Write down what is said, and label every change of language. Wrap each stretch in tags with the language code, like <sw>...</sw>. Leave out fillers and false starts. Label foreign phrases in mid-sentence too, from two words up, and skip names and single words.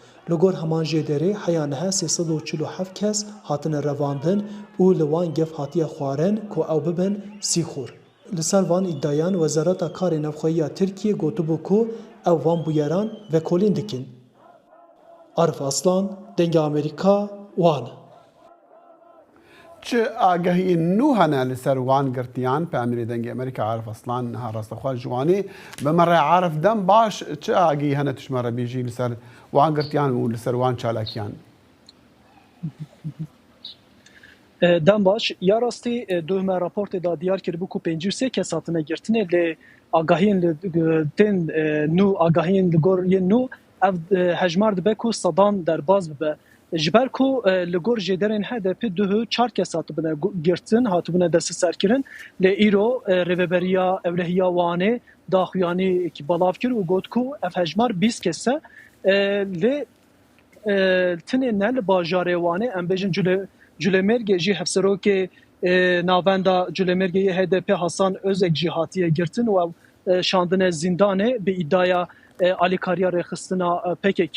<ku>li gor heman jê derê heya niha 347 kes hatine revandin û li wan gev hatiye xwarin ku ew bibin sîxur. Li ser van îddayan Wezareta Karê Navxweyiya Tirkiye gotibû ku ew van bûyeran vekolîn dikin. Arif Aslan, Dengê Amerîka, Wan. چه ئاگەهی نو هەنا لەسەر وان گرتیان پامری دەنگی ئەمریکا عارف ئەسلان نها ڕاستەخوا جوانی بەمەڕێ عارف دەم باش چه ئاگەی هەنە توشمەڕە بێژی لەسەر وان گرتیان و لەسەر وان چالاکیان دەم باش یا ڕاستی دومە راپۆرتێدا دیار کردبوو ku 53 kes hatine girtinê lê agahiyên tên nû agahiyên li gor yên nû ev hejmar dibe ku sedan derbas bibe. Ji ber ku li gor jêderên HDP duhu 4 kes hatibine girtin, hatibine desteserkirin lê îro rêveberiya Ewlehiya Wanê daxuyanî balav kir û got ku ev hejmar 20 kes e lê tinê ne li bajarê Wanê em bêjin Culemêrgê jî hevserokê navenda Culemêrgeyê HDP Hasan Özek jî hatiye girtin û ew şandine zindanê bi îdaya alîkariya rêxistina PKK.</ku>